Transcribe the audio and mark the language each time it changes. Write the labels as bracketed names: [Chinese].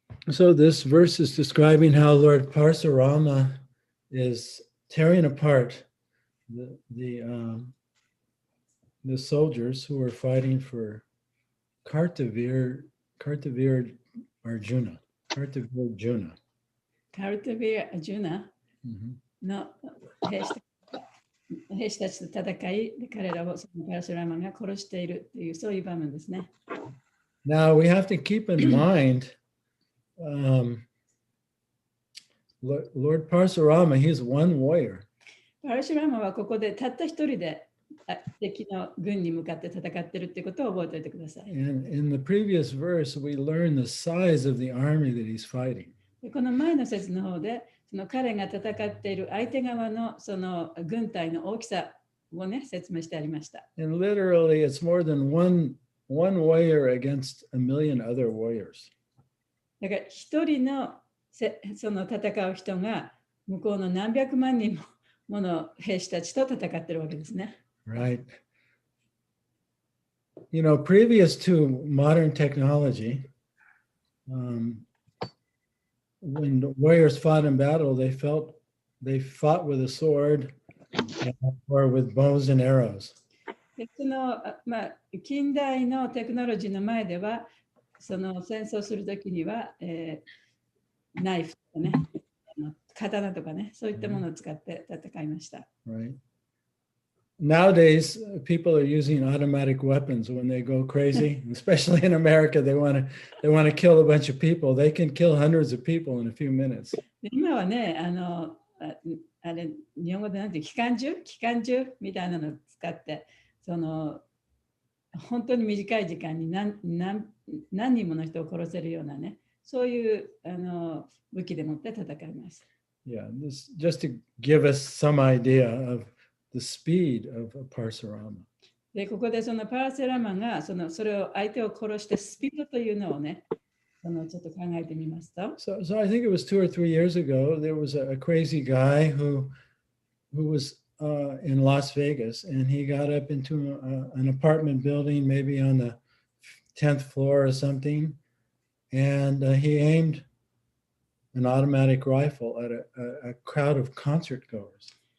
[English] So this verse is describing how Lord Parsurama is tearing apart the soldiers who are fighting for Kartavir Arjuna. Kartavir Juna. [Japanese] カルテビア・ジュナの兵士たちと戦い、彼らをそのパラシュラーマが殺しているというそういう場面ですね。 [English] Now we have to keep in mind Lord Parsurama, he's one warrior. [Japanese] パラシュラーマはここでたった一人で敵の軍に向かって戦っているということを覚えておいてください。 [English] And in the previous verse, we learn the size of the army that he's fighting. [Japanese] この前の説の方でその彼が戦っている相手側のその軍隊の大きさをね、説明してありました。 [English] And literally, it's more than one warrior against a million other warriors. [Japanese] だから一人のその戦う人が向こうの何百万人もの兵士たちと戦っているわけですね。 [English] Right. You know, previous to modern technology, when the warriors fought in battle, they fought with a sword or with bows and arrows. [Japanese] でその近代のテクノロジーの前では、その戦争するときには、ナイフとかね、刀とかね、そういったものを使って戦いました。 [English] Right. Nowadays, people are using automatic weapons when they go crazy, especially in America. They want to kill a bunch of people. They can kill hundreds of people in a few minutes. [Japanese] 今はね、あれ日本語でなんて機関銃みたいなのを使って、その本当に短い時間に何人もの人を殺せるようなね、そういう武器でもって戦います。 [English] Yeah, this just to give us some idea of the speed of a Parsurama. [Japanese] で、ここでそのパラセラマがそれを相手を殺してスピードというのをね、ちょっと考えてみますと。 [English] So I think it was 2 or 3 years ago, there was a crazy guy who was in Las Vegas, and he got up into an apartment building, maybe on the 10th floor or something, and he aimed an automatic rifle at a crowd of concert goers.